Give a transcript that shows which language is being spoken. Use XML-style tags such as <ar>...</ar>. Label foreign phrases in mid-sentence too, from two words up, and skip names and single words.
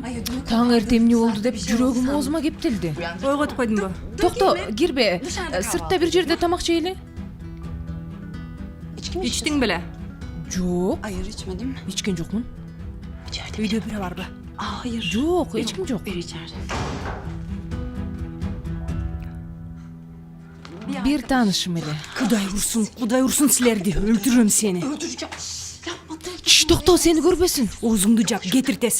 <ky>Таң эрте эмне болду деп жүрөгүм оозума кептелди. Ойготуп койдуңбу? Токто, кирбе. Сыртта бир жерде тамак жейли. Ичтиң беле? Жок,</ky> <tr>Hayır içmedim.</tr> <ky>ичкен жокмун. Үйдө бири барбы?</ky> <tr>Hayır.</tr> <ky>Жок, эч ким жок.</ky> <tr>Bir içeride.</tr> <ky>Бир таанышым эле. Кудай урсун силерди. Өлтүрөм сени.</ky> <tr>Öldüreceğim. Yapma dur.</tr> <ky>Чш, токто, сени көрбөсүн. Оозуңду жап, кетир тез.</ky>